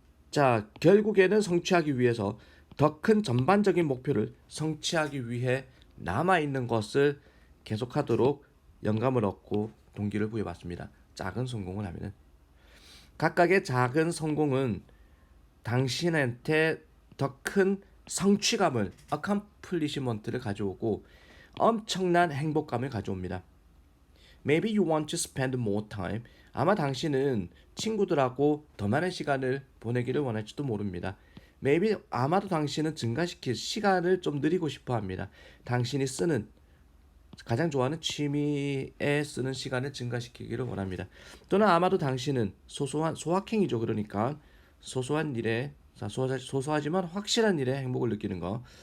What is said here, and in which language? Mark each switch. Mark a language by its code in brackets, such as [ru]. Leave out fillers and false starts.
[ko] 자, 결국에는 성취하기 위해서 더 큰 전반적인 목표를 성취하기 위해 남아있는 것을 계속하도록 영감을 얻고 동기를 부여받습니다. 작은 성공을 하면은. 각각의 작은 성공은 당신한테 더 큰 성취감을, accomplishment를 가져오고 엄청난 행복감을 가져옵니다. [en] Maybe you want to spend more time. [ko] 아마 당신은 친구들하고 더 많은 시간을 보내기를 원할지도 모릅니다. Maybe, 아마도 당신은 증가시킬 시간을 좀 늘리고 싶어 합니다. 당신이 쓰는, 가장 좋아하는 취미에 쓰는 시간을 증가시키기를 원합니다. 또는 아마도 당신은 소확행이죠. 그러니까 소소한 일에, 소소하지만 확실한 일에 행복을 느끼는 거.